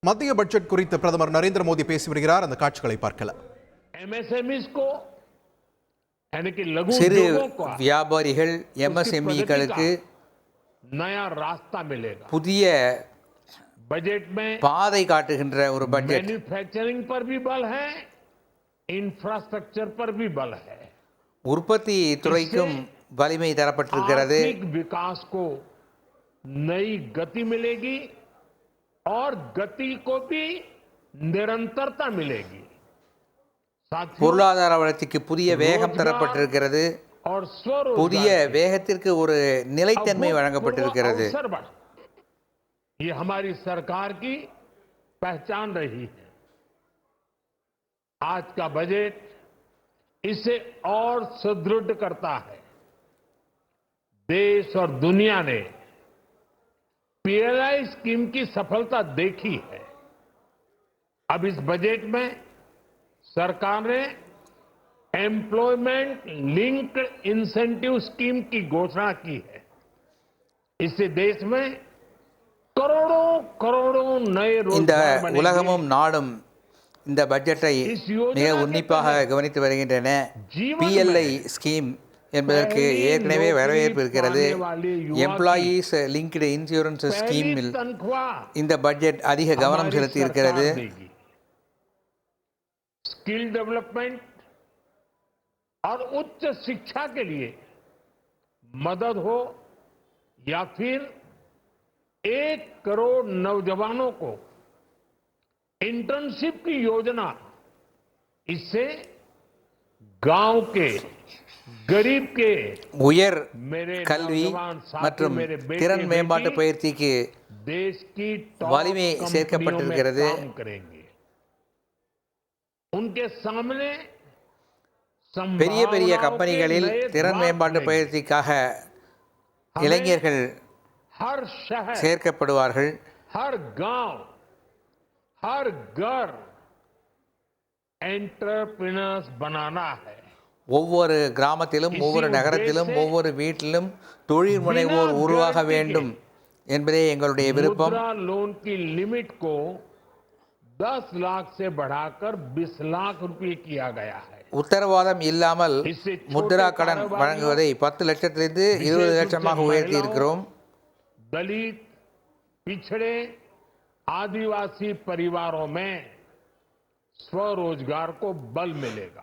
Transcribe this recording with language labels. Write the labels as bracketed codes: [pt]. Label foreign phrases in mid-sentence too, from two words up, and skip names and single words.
[ta] மத்திய பட்ஜெட் குறித்து பிரதமர் நரேந்திர மோடி பேசி வருகிறார். அந்த காட்சிகளை பார்க்கலாம். சிறு வியாபாரிகள் எம்எஸ்எம்இகளுக்கு புதிய பாதை காட்டுகின்ற ஒரு பட்ஜெட். [hi] मैन्युफैक्चरिंग पर भी बल है, इंफ्रास्ट्रक्चर पर भी बल है. [ta] உற்பத்தி துறைக்கும் வலிமை தரப்பட்டிருக்கிறது. [hi] विकास को नई गति मिलेगी और गति को भी निरंतरता मिलेगी. [ta] பொருளாதார வளர்ச்சிக்கு புதிய வேகம் தரப்பட்டிருக்கிறது. புதிய வேகத்திற்கு ஒரு நிலைத்தன்மை வழங்கப்பட்டிருக்கிறது. [hi] ये हमारी सरकार की पहचान रही है. आज का बजट इसे और सुदृढ़ करता है. देश और दुनिया ने पीएलआई स्कीम की सफलता देखी है. अब इस बजट में सरकार ने एम्प्लॉयमेंट लिंक्ड इंसेंटिव स्कीम की घोषणा की है. इससे देश में [ta] இந்த உலகமும் நாடும் இந்த பட்ஜெட்டை மிக உன்னிப்பாக கவனித்து வருகின்றன. பிஎல்ஐ ஸ்கீம் என்பதற்கு ஏற்கனவே வரவேற்பு இருக்கிறது. எம்ப்ளாயீஸ் லிங்க்டு இன்சூரன்ஸ் ஸ்கீமில் இந்த பட்ஜெட் அதிக கவனம் செலுத்தி இருக்கிறது. [en] skill development [hi] और उच्च शिक्षा के लिए मदद हो या फिर 1 करोड़ नौजवानों को इंटर्नशिप की योजना, इससे गांव के गरीब के [ta] உயர் கல்வி மற்றும் திறன் மேம்பாட்டு பயிற்சிக்கு [hi] देश की [ta] வலிமை சேர்க்கப்பட்டிருக்கிறது. [hi] उनके सामने [ta] பெரிய பெரிய கம்பெனிகளில் திறன் மேம்பாட்டு பயிற்சிக்காக இளைஞர்கள் [hi] हर शहर, [ta] சேர்க்கப்படுவார்கள். [hi] हर गांव, हर घर एंटरप्रेन्योर्स बनाना है. [ta] ஒவ்வொரு கிராமத்திலும் ஒவ்வொரு நகரத்திலும் ஒவ்வொரு வீட்டிலும் தொழில் முனைவோர் உருவாக வேண்டும் என்பதே எங்களுடைய விருப்பம். [hi] लोन की लिमिट को 10 लाख से बढ़ाकर 20 लाख रुपए किया गया है. [ta] உத்தரவாதம் இல்லாமல் முத்ரா கடன் வழங்குவதை 10 லட்சத்திலிருந்து 20 லட்சமாக உயர்த்தி இருக்கிறோம். [hi] दलित, पिछड़े, आदिवासी परिवारों में स्वरोजगार को बल मिलेगा.